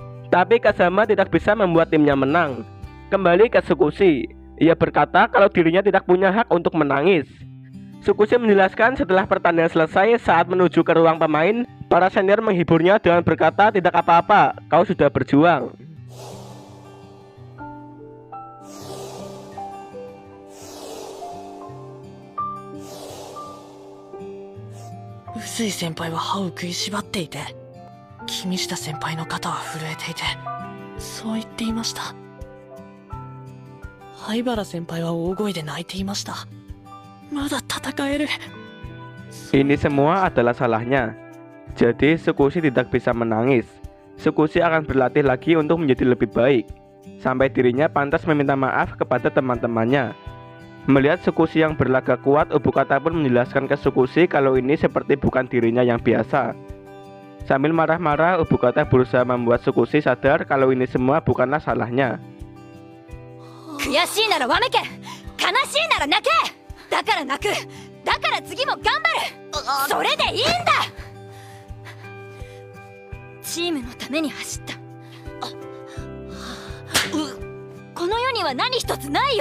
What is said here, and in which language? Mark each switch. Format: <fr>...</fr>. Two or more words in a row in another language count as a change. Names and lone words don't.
<id>Tapi Kazama tidak bisa membuat timnya menang. Kembali ke Tsukushi. Ia berkata kalau dirinya tidak punya hak untuk menangis. Tsukushi menjelaskan setelah pertandingan selesai, saat menuju ke ruang pemain, para senior menghiburnya dengan berkata, tidak apa-apa, kau sudah berjuang.</id> <ja>臼井先輩は歯を食いしばっていて、君下先輩の肩は震えていて、そう言っていました。灰原先輩は大声で泣いていました。まだ戦える。</ja> <id>Ini semua adalah salahnya. Jadi Tsukushi tidak bisa menangis. Tsukushi akan berlatih lagi untuk menjadi lebih baik, sampai dirinya pantas meminta maaf kepada teman-temannya. Melihat Tsukushi yang berlaga kuat, Ubukata pun menjelaskan ke Tsukushi kalau ini seperti bukan dirinya yang biasa. Sambil marah-marah, Ubukata berusaha membuat Tsukushi sadar kalau ini semua bukanlah salahnya.</id> <ja>悔しいならわめけ、悲しいなら泣け。だから泣く、だから次も頑張る。それでいいんだ。チームのために走った。この世には何一つないよ。</ja>